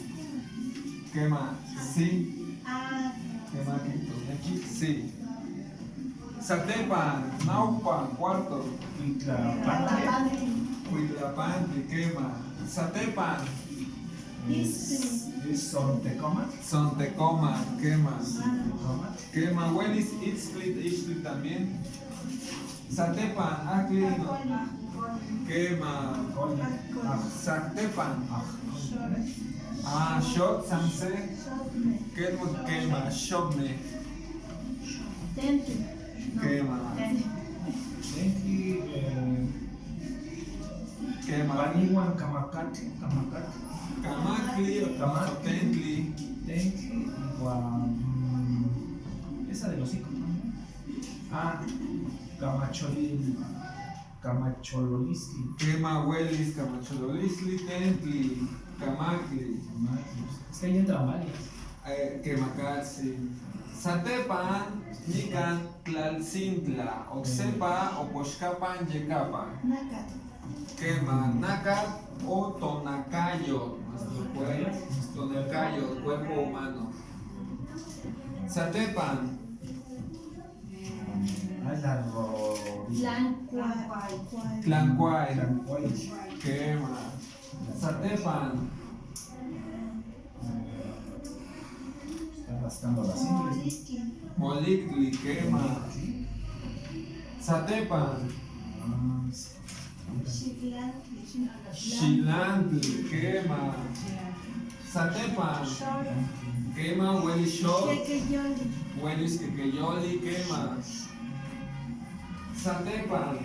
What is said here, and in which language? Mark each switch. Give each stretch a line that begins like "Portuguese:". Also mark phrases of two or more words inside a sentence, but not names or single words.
Nahuatl languages: Quema. Sí. Ah, Quema
Spanish: aquí. Sí.
Nahuatl languages: Satepan, Naupan, cuarto. Huitlapantli, quema. Satepan,
Spanish: Es Sontecoma.
Nahuatl languages: Sontecoma, quema. Quema. Huelis, Itzlit también. Satepan, Aclino, quema. Satepan. Ah, Shot, Sanse, quema. Shobne, quema. Tenki, Quema. Paniwan, Kamakati. Kamakli, Tentli, Tenki,
Spanish: esa de los hijos, ¿no?
Nahuatl languages: Ah, Camachololiski. quema. Huelis, Camachololisli, Tentli, Kamakli,
Spanish: Es que ahí entran varias.
Nahuatl languages: Quemacalci. Satepan, Nikan, Tlalcintla, Oxepa, Oposhkapan, Yecapan. Quema.
Spanish: Nacat o Tonacayo, nuestro cuerpo humano.
Nahuatl languages: Satepan.
Spanish: Ay, la rodilla.
Nahuatl languages: Tlancuay. Tlancuay. Quema. Satepan.
Spanish: Está rascando las ingles.
Nahuatl languages: Molictli. Quema. Satepan. Xilantli. Quema. Satepan. Quema. Huelis shot. Huelis quequeyoli. Quema. Satepan.